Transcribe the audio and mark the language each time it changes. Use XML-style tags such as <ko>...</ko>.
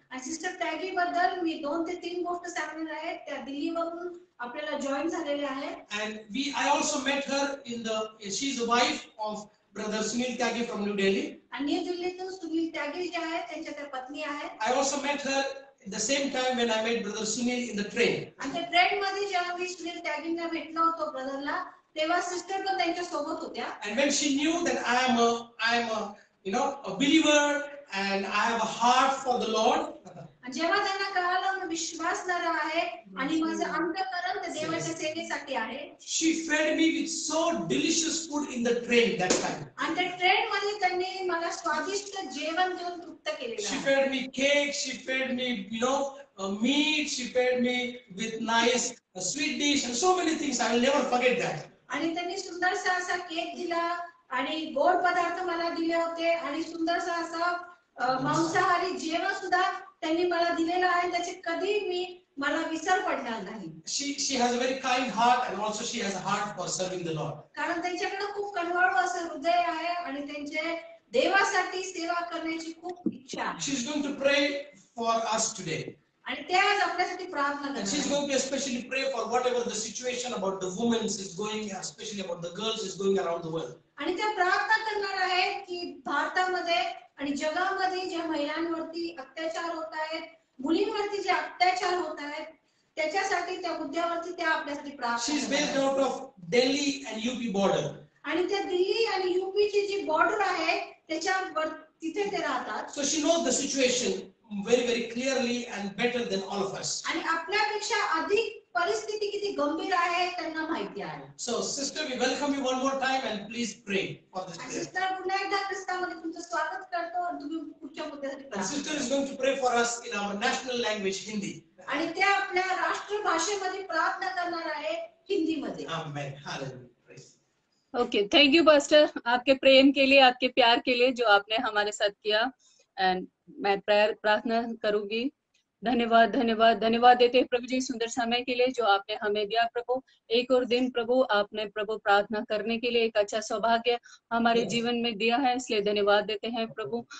<mr>आणि सिस्टर टॅगी बद्दल मी 2 ते 3 गोष्ट सांगणार आहे. त्या दिल्लीवरून आपल्याला जॉइन झालेले आहेत.</mr> <en>And I also met her she's the wife of Brother Sunil Tyagi from New Delhi.</en> <mr>आणि दिल्लीतून सुनील टॅगी जे आहेत त्यांच्या त्या पत्नी आहेत.</mr> <en>I also met her at the same time when I met Brother Sunil in the train.</en> <mr>आणि त्या ट्रेन मध्ये जेव्हा मी सुनील टॅगींना भेटलो होतो ब्रदरला, तेव्हा सिस्टर पण त्यांच्या सोबत होत्या.</mr> <en>And when she knew that I am a believer and I have a heart for the Lord.</en> <mr>आणि जेव्हा त्यांना कळालं मी विश्वासणारा आहे आणि माझं अंतःकरण त्या देवाच्या सेवेसाठी आहे.</mr> <en>She fed me with so delicious food in the train that time.</en> <mr>आणि त्या ट्रेन मध्ये त्यांनी मला स्वादिष्ट जेवण देऊन तृप्त केलेलं</mr> <en>She</en> <mr>आहे.</mr> <en>fed me cake, she fed me meat, she fed me with nice sweet dish and so many things. I will never forget that.</en> <mr>आणि त्यांनी सुंदरसा असा केक दिला आणि गोड पदार्थ मला दिले होते आणि सुंदरसा असा मांसाहारी जेवण सुद्धा त्यांनी मला दिलेला आहे. त्याचे कधी मला विसर पडणार नाही.</mr> <en>She has a very kind heart and also she has a heart for serving the Lord.</en> <mr>कारण त्यांच्याकडे खूप कणवळू असं हृदय आहे आणि त्यांचे देवासाठी सेवा करण्याची खूप इच्छा आहे.</mr> <en>She's going to pray for us today.</en> <mr>आणि ते आज आपल्यासाठी प्रार्थना</mr> <en>And</en> <mr>करतात.</mr> <en>she's going to especially pray for whatever the situation about the women is going, especially about the girls is going around the world.</en> <mr>आणि त्या प्रार्थना करणार आहेत की भारतामध्ये आणि जगामध्ये ज्या महिलांवरती अत्याचार होत आहेत, मुलींवरती जे अत्याचार होत आहेत, त्याच्यासाठी त्या मुद्द्यावरती त्या आपल्यासाठी प्रार्थना</mr> <en>She's based</en> <mr>करतात.</mr> <en>out of Delhi and UP border.</en> <mr>आणि त्या दिल्ली आणि यूपीची जी बॉर्डर आहे त्याच्यावर तिथे ते राहतात.</mr> <en>So she knows the situation very, very clearly and better than all of us.</en> <mr>आणि आपल्यापेक्षा अधिक परिस्थिती किती गंभीर आहे त्यांना माहिती आहे.</mr> <en>So sister, we welcome you one more time and please pray for this prayer.</en> <mr>Sister पुन्हा एकदा ख्रिस्तामध्ये तुमचं स्वागत करतो आणि तुम्ही पुढच्या मुद्द्यासाठी</mr> <en>And</en> <mr>प्रार्थना</mr> <en>sister</en> <mr>करा.</mr> <en>is going to pray for us in our national language, Hindi.</en> <mr>आणि त्या आपल्या राष्ट्रभाषेमध्ये प्रार्थना करणार आहे हिंदीमध्ये.</mr> <en>Amen. Hallelujah. Praise. Okay, thank you pastor,</en> <hi>आपके प्रेम के लिए, आपके प्यार के लिए जो आपने हमारे साथ किया। एंड मैं प्रार्थना करूंगी। धन्यवाद धन्यवाद धन्यवाद देते हैं प्रभु जी सुंदर समय के लिए जो आपने हमें दिया प्रभु। एक और दिन प्रभु आपने प्रभु प्रार्थना करने के लिए एक अच्छा सौभाग्य हमारे जीवन में दिया है, इसलिए धन्यवाद देते हैं प्रभु।</hi>